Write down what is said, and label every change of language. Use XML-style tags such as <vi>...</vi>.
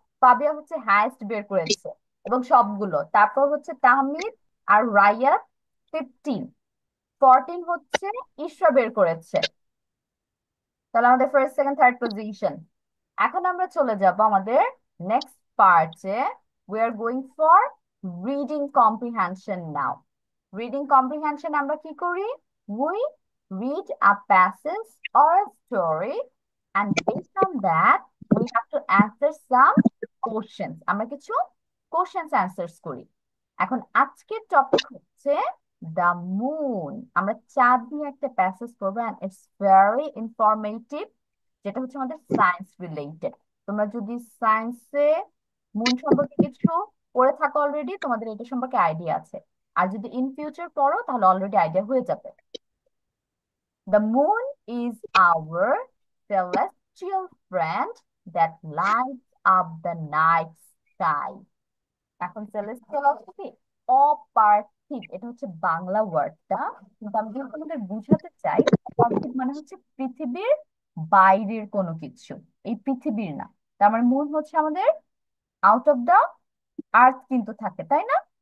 <bn>Fabia হচ্ছে highest বের করেছে এবং সবগুলো। তারপর হচ্ছে তাহমিদ আর রায়াত 15। 14 হচ্ছে ইশরা বের করেছে। তাহলে আমাদের ফার্স্ট সেকেন্ড থার্ড পজিশন। এখন আমরা চলে যাব আমাদের নেক্সট পার্টে।</bn> <en>We are going for reading comprehension now.</en> <bn>Reading comprehension আমরা কি করি?</bn> <en>We read a passage or a story and based on that we have to answer some questions।</en> <bn>আমরা কিছু কোশ্চেন্স অ্যান্সার্স করি। এখন আজকের টপিক হচ্ছে দ্য মুন। আমরা চাঁদ নিয়ে একটা প্যাসেজ করবো</bn> <en>and it's very informative,</en> <bn>যেটা হচ্ছে আমাদের সায়েন্স রিলেটেড। তোমরা যদি সায়েন্সে মুন সম্পর্কে কিছু পড়ে থাকো অলরেডি, তোমাদের এটা সম্পর্কে আইডিয়া আছে। আর যদি ইন ফিউচার পড়ো তাহলে অলরেডি আইডিয়া হয়ে যাবে।</bn> <en>The moon is our celestial friend that lights up the night sky।</en> <bn>এখন সেলেস্টিয়াল অর্থ কি? অপার্থিব। এটা হচ্ছে বাংলা ওয়ার্ডটা, কিন্তু আমি যদি তোমাদের বুঝাতে চাই, অপার্থিব মানে হচ্ছে পৃথিবীর বাইরের কোনো কিছু, এই পৃথিবীর না। তার মানে মুন হচ্ছে আমাদের আউট অফ দা আর্থ কিন্তু থাকে, তাই না?</bn>